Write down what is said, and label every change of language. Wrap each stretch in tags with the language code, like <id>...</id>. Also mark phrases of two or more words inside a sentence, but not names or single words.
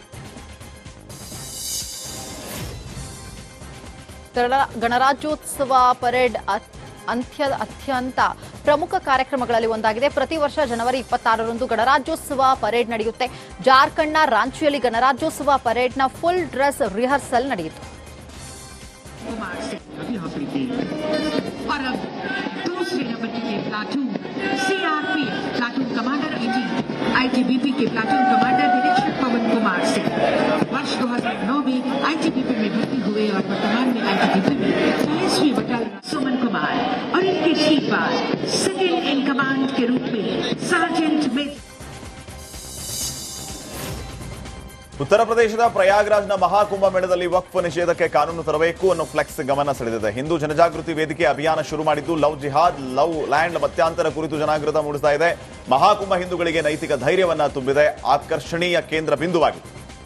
<kn>ಗಣರಾಜ್ಯೋತ್ಸವ ಪರೇಡ್ ಅತ್ಯಂತ ಪ್ರಮುಖ ಕಾರ್ಯಕ್ರಮಗಳಲ್ಲಿ ಒಂದಾಗಿದೆ. ಪ್ರತಿ ವರ್ಷ ಜನವರಿ 26ರಂದು ಗಣರಾಜ್ಯೋತ್ಸವ ಪರೇಡ್ ನಡೆಯುತ್ತೆ. ಜಾರ್ಖಂಡ್ನ ರಾಂಚಿಯಲ್ಲಿ ಗಣರಾಜ್ಯೋತ್ಸವ ಪರೇಡ್ನ</kn> <en>full dress rehearsal</en> <kn>ನಡೆಯಿತು.</kn> <hi>आईटीबीपी के प्लाटून कमांडर निरीक्षक पवन कुमार सिंह वर्ष 2009 में आईटीबीपी में भर्ती हुए और वर्तमान में आईटीबीपी में 23वीं बटालियन सुमन कुमार और इनके ठीक बाद सेकेंड इन कमांड के रूप में सार्जेंट में</hi> <kn>ಉತ್ತರ ಪ್ರದೇಶದ ಪ್ರಯಾಗ್ರಾಜ್ನ ಮಹಾಕುಂಭ ಮೇಳದಲ್ಲಿ ವಕ್ಫ್ ನಿಷೇಧಕ್ಕೆ ಕಾನೂನು ತರಬೇಕು ಅನ್ನೋ ಫ್ಲೆಕ್ಸ್ ಗಮನ ಸೆಳೆದಿದೆ. ಹಿಂದೂ ಜನಜಾಗೃತಿ ವೇದಿಕೆ ಅಭಿಯಾನ ಶುರು ಮಾಡಿದ್ದು</kn> <en>love jihad, love land</en> <kn>ಮತ್ಯಾಂತರ ಕುರಿತು ಜನಾಗೃತ ಮೂಡಿಸ್ತಾ ಇದೆ. ಮಹಾಕುಂಭ ಹಿಂದೂಗಳಿಗೆ ನೈತಿಕ ಧೈರ್ಯವನ್ನ ತುಂಬಿದೆ, ಆಕರ್ಷಣೀಯ ಕೇಂದ್ರ ಬಿಂದುವಾಗಿದೆ.</kn>